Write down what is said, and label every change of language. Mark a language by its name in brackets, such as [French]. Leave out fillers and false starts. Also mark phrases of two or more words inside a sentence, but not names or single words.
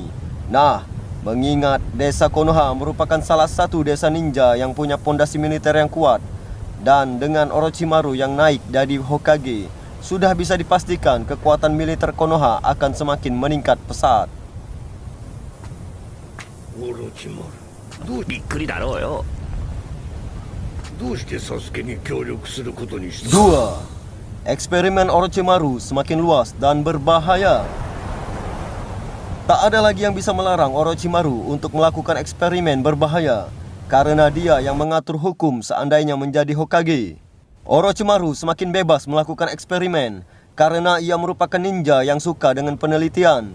[Indonesian] Nah, mengingat desa Konoha merupakan salah satu desa ninja yang punya pondasi militer yang kuat, dan dengan Orochimaru yang naik dari Hokage, sudah bisa dipastikan kekuatan militer Konoha akan semakin meningkat pesat. Orochimaru, [Japanese] びっくりだろうよ。どうしてサスケに協力することにした？ [Indonesian] 2. Eksperimen Orochimaru semakin luas dan berbahaya. Tak ada lagi yang bisa melarang Orochimaru untuk melakukan eksperimen berbahaya, karena dia yang mengatur hukum seandainya menjadi Hokage. Orochimaru semakin bebas melakukan eksperimen karena ia merupakan ninja yang suka dengan penelitian.